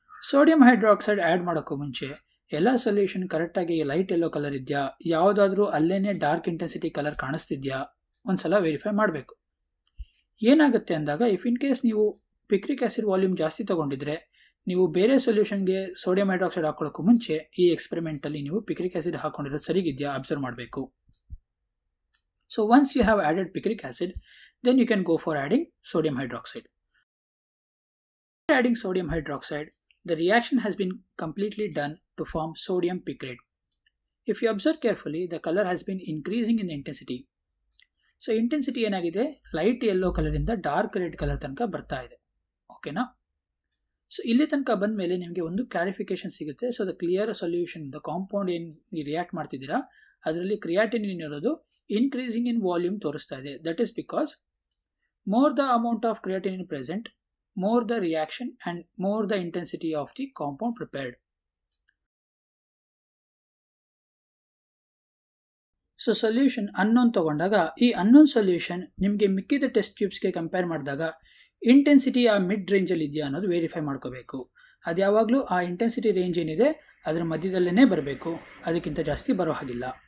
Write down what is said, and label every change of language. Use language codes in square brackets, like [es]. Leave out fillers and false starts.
[kn] Sodium hydroxide add ಮಾಡೋಕ್ಕೂ ಮುಂಚೆ ಎಲ್ಲ ಸೊಲ್ಯೂಷನ್ ಕರೆಕ್ಟಾಗಿ ಲೈಟ್ ಯೆಲ್ಲೋ ಕಲರ್ ಇದೆಯಾ, ಯಾವುದಾದ್ರೂ ಅಲ್ಲೇ ಡಾರ್ಕ್ ಇಂಟೆನ್ಸಿಟಿ ಕಲರ್ ಕಾಣಿಸ್ತಿದ್ಯಾ, ಒಂದ್ಸಲ ವೆರಿಫೈ ಮಾಡಬೇಕು. ಏನಾಗುತ್ತೆ ಅಂದಾಗ, [en] if in case [kn] ನೀವು ಪಿಕ್ರಿಕ್ ಆ್ಯಸಿಡ್ ವಾಲ್ಯೂಮ್ ಜಾಸ್ತಿ ತೊಗೊಂಡಿದ್ರೆ ನೀವು ಬೇರೆ ಸೊಲ್ಯೂಷನ್ಗೆ ಸೋಡಿಯಂ ಹೈಡ್ರಾಕ್ಸೈಡ್ ಹಾಕೊಳ್ಳೋಕ್ಕೂ ಮುಂಚೆ ಈ ಎಕ್ಸ್ಪೆರಿಮೆಂಟಲ್ಲಿ ನೀವು ಪಿಕ್ರಿಕ್ ಆ್ಯಸಿಡ್ ಹಾಕೊಂಡಿರೋದು ಸರಿಗಿದೆಯಾ ಅಬ್ಸರ್ವ್ ಮಾಡಬೇಕು. [en] So once you have added picric acid, then you can go for adding sodium hydroxide. After adding sodium hydroxide, the reaction has been completely done to form sodium picrate. If you observe carefully, the color has been increasing in intensity. So intensity [kn] ಏನಾಗಿದೆ, light yellow ಕಲರಿಂದ dark red colour ತನಕ ಬರ್ತಾ ಇದೆ. ಓಕೆನಾ? So ಇಲ್ಲಿ ತನಕ ಬಂದ ಮೇಲೆ ನಿಮಗೆ ಒಂದು ಕ್ಲಾರಿಫಿಕೇಶನ್ ಸಿಗುತ್ತೆ. [en] so the clear solution, the compound [kn] ಏನು ರಿಯಾಕ್ಟ್ ಮಾಡ್ತಿದ್ದೀರಾ ಅದರಲ್ಲಿ ಕ್ರಿಯಾಟಿನಿನ್ ಇರೋದು ಇನ್ಕ್ರೀಸಿಂಗ್ ಇನ್ ವಾಲ್ಯೂಮ್ ತೋರಿಸ್ತಾ ಇದೆ. [en] That is because more the amount of creatinine present, more the reaction and more the intensity of the compound prepared. [kn] So solution unknown ತಗೊಂಡಾಗ ಈ unknown solution ನಿಮಗೆ ಮಿಕ್ಕಿದ ಟೆಸ್ಟ್ ಟ್ಯೂಬ್ಸ್ಗೆ ಕಂಪೇರ್ ಮಾಡಿದಾಗ ಇಂಟೆನ್ಸಿಟಿ ಆ mid ರೇಂಜಲ್ಲಿ ಇದೆಯಾ ಅನ್ನೋದು ವೆರಿಫೈ ಮಾಡ್ಕೋಬೇಕು. ಅದು ಯಾವಾಗಲೂ ಆ ಇಂಟೆನ್ಸಿಟಿ ರೇಂಜ್ ಏನಿದೆ ಅದರ ಮಧ್ಯದಲ್ಲೇ ಬರಬೇಕು, ಅದಕ್ಕಿಂತ ಜಾಸ್ತಿ ಬರೋ ಹಾಗಿಲ್ಲ.